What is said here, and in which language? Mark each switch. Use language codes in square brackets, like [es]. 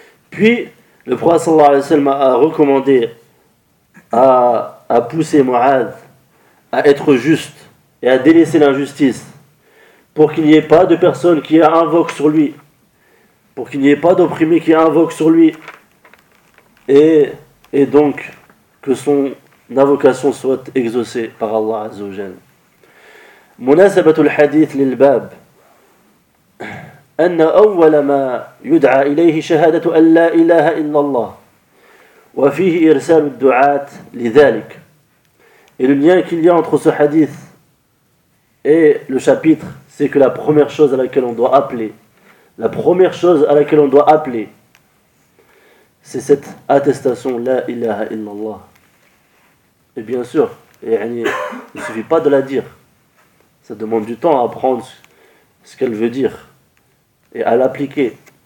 [fr] Puis, le prophète sallallahu alayhi wa sallam a recommandé à pousser Mu'adh à être juste et à délaisser l'injustice pour qu'il n'y ait pas de personne qui invoque sur lui, pour qu'il n'y ait pas d'opprimé qui invoque sur lui et donc que son invocation soit exaucée par Allah azza wa jalla. [ar] مناسبه الحديث للباب أن أول ما يدعى إليه شهادة أن لا إله إلا الله وفيه إرسال الدعاة لذلك. [fr] Et le lien qu'il y a entre ce hadith et le chapitre, c'est que la première chose à laquelle on doit appeler, la première chose à laquelle on doit appeler, c'est cette attestation [ar] لا إله إلا الله. [fr] Et bien sûr, [ar] يعني, [fr] il ne suffit pas de la dire. Ça demande du temps à apprendre ce qu'elle veut dire et à l'appliquer.